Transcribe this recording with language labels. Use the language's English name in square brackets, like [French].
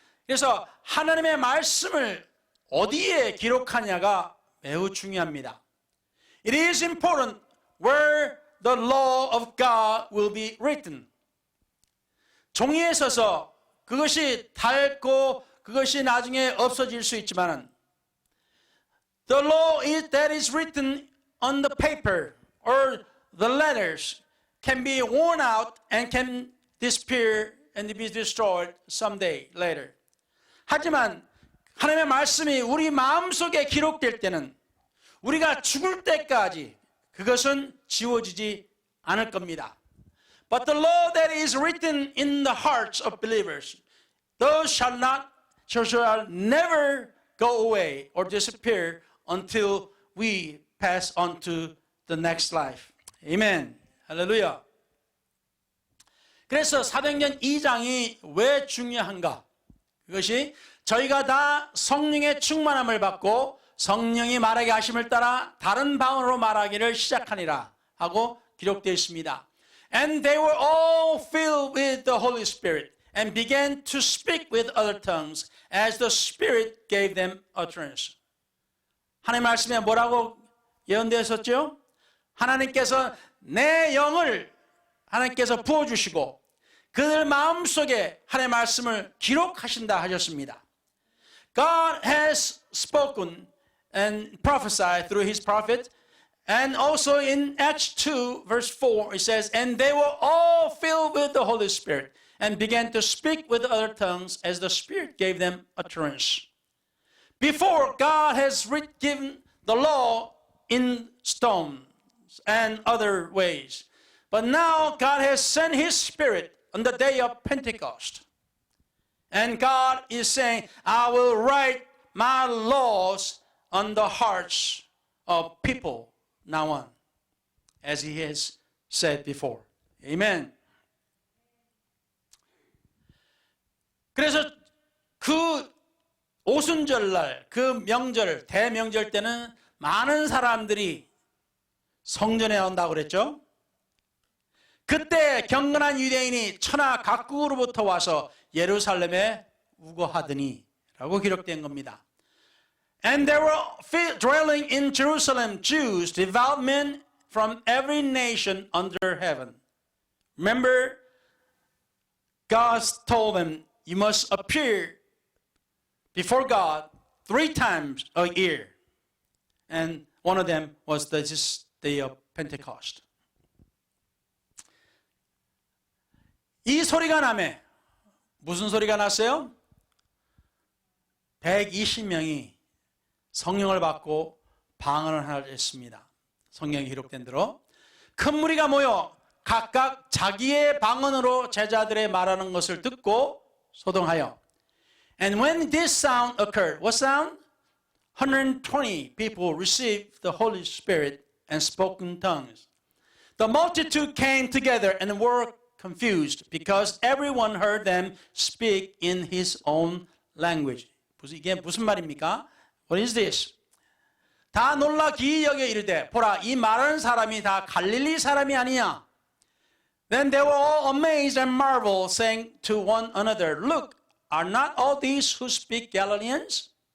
[Korean] 그래서 하나님의 말씀을 어디에 기록하냐가 매우 중요합니다. [English] It is important where the law of God will be written. [Korean] 종이에 써서 그것이 닳고 그것이 나중에 없어질 수 있지만은 [English] the law that is written on the paper or the letters can be worn out and can disappear and be destroyed someday later. [Korean] 하지만 하나님의 말씀이 우리 마음속에 기록될 때는 우리가 죽을 때까지 그것은 지워지지 않을 겁니다. [English] But the law that is written in the hearts of believers, those shall never go away or disappear until we pass on to the next life. Amen. 할렐루야. [Korean] 그래서 사도행전 2장이 왜 중요한가? 그것이 저희가 다 성령의 충만함을 받고 성령이 말하게 하심을 따라 다른 방언으로 말하기를 시작하니라 하고 기록되어 있습니다. [English] And they were all filled with the Holy Spirit and began to speak with other tongues as the Spirit gave them utterance. [Korean] 하나님 말씀에 뭐라고 예언되어 있었죠? 하나님께서 내 영을 하나님께서 부어주시고 그들 마음속에 하나님의 말씀을 기록하신다 하셨습니다. [English] God has spoken and prophesied through His prophet. And also in Acts 2 verse 4 it says, and they were all filled with the Holy Spirit and began to speak with other tongues as the Spirit gave them utterance. Before, God has given the law in stones and other ways. But now God has sent His Spirit on the day of Pentecost. And God is saying, I will write my laws on the hearts of people now on, as He has said before. Amen. [Korean] 그래서 그 오순절날, 그 명절, 대명절 때는 많은 사람들이 성전에 온다고 그랬죠. 그때 경건한 유대인이 천하 각국으로부터 와서 예루살렘에 우거하더니 라고 기록된 겁니다. [English] And there were dwelling in Jerusalem Jews, devout men from every nation under heaven. Remember, God told them, you must appear before God 3 times a year. And one of them was this day of Pentecost. [Korean] 이 소리가 나매 무슨 소리가 났어요? 120명이 성령을 받고 방언을 하나 했습니다. 성경에 기록된 대로 큰 무리가 모여 각각 자기의 방언으로 제자들의 말하는 것을 듣고 소동하여 [English] And when this sound occurred, what sound? 120 people received the Holy Spirit and spoke in tongues. The multitude came together and were confused because everyone heard them speak in his own language. [Korean] 이게 무슨 말입니까? [English] What is this? [Korean] 다 놀라 기이 여겨 이르되 보라 이 말하는 사람이 다 갈릴리 사람이 아니냐? [English] Then they were all amazed and marveled, saying to one another, Look, are not all these who speak Galileans?